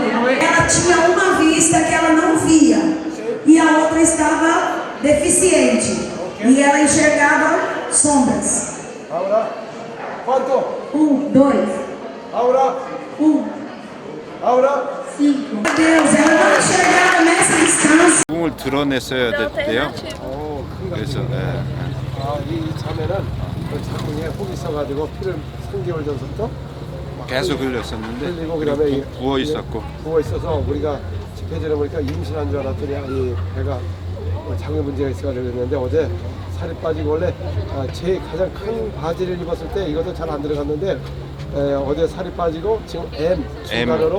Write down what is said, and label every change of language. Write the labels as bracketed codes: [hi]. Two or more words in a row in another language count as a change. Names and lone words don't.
[pt] Ela tinha uma vista que ela não via e a outra estava deficiente e ela enxergava sombras. [es] Ahora, ¿cuánto? 1, 2, Ahora, 1, Ahora. 5. [pt] Deus, ela não chegava nessa distância. [ko] 꿈을 드러냈어야 됐대요. 큰 그래서 이 자매는 그 자궁에 혹이 있어가지고 피를 3개월 전부터 계속 흘렸었는데 흘리고 그다음에 이- 부어 있었고 부어 있어서 우리가 집회전에 보니까 임신한 줄 알았더니 이 배가 장애 문제가 있어가지고 그랬는데 어제 살이 빠지고 원래 제 가장 큰 바지를 입었을 때 이것도 잘 안 들어갔는데 어제 살이 빠지고 지금 M 중간으로